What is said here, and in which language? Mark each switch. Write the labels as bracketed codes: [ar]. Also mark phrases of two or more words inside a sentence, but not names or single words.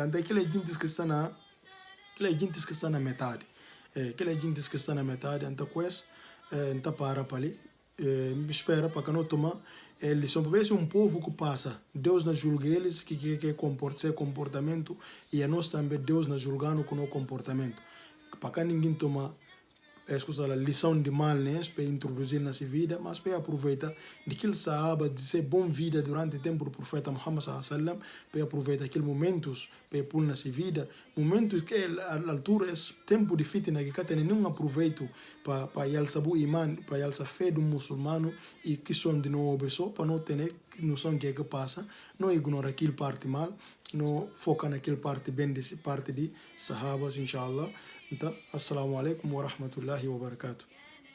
[pt] Então aquela gente que está na metade, então coisa então para ali, espera para que não toma eles são para um povo que passa, Deus nos julga eles que comportamento e a nós também Deus nos julgando com o comportamento. Para que ninguém toma a lição de mal, né, para introduzir na sua vida, mas para aproveitar daquele sahaba de ser bom vida durante o tempo do profeta Muhammad [ar] صلى الله عليه وسلم, [pt] para aproveitar aqueles momentos para pôr na sua vida, momentos que a altura é tempo de fitna que tem nenhum aproveito para alçar o iman, para alçar a fé do muçulmano e que são de não obedecer, para não ter noção que passa, não ignorar aquele parte mal, não focar naquele parte bem desse parte de sahabas, inshallah. Então, [ar] السلام عليكم ورحمة الله وبركاته.